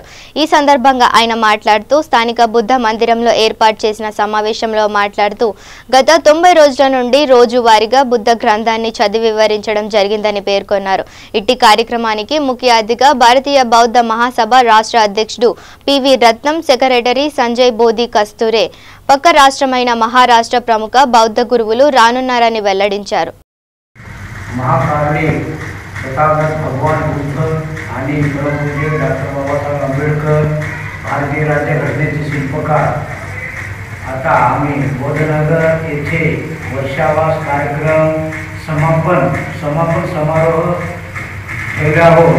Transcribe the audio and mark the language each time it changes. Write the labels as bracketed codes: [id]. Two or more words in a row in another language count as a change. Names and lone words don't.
[te] ఈ సందర్భంగా ఆయన మాట్లాడుతూ స్థానిక బుద్ధ మందిరంలో ఏర్పాటు చేసిన సమావేశంలో మాట్లాడుతూ గత 90 రోజుల నుండి రోజువారీగా బుద్ధ గ్రంథాన్ని చదివి వివరించడం జరిగిందని పేర్కొన్నారు. ఇట్టి కార్యక్రమానికి ముఖ్య అతిథిగా భారతీయ బౌద్ధ మహాసభ రాష్ట్ర అధ్యక్షుడు పివి రత్నం, సెక్రటరీ సంజయ్ బోధి కస్తూరే, పక్క రాష్ట్రమైన మహారాష్ట్ర ప్రముఖ బౌద్ధ గురువులు రానున్నారని వెల్లడించారు. [mr] महाकारुणी तथागत भगवान बुद्ध आणि परमपूज्य डॉक्टर बाबासाहेब आंबेडकर भारतीय राज्यघटनेचे शिल्पकार आता आम्ही बोधनगर येथे वर्षावास कार्यक्रम समापन समारोह ठेवला आहोत.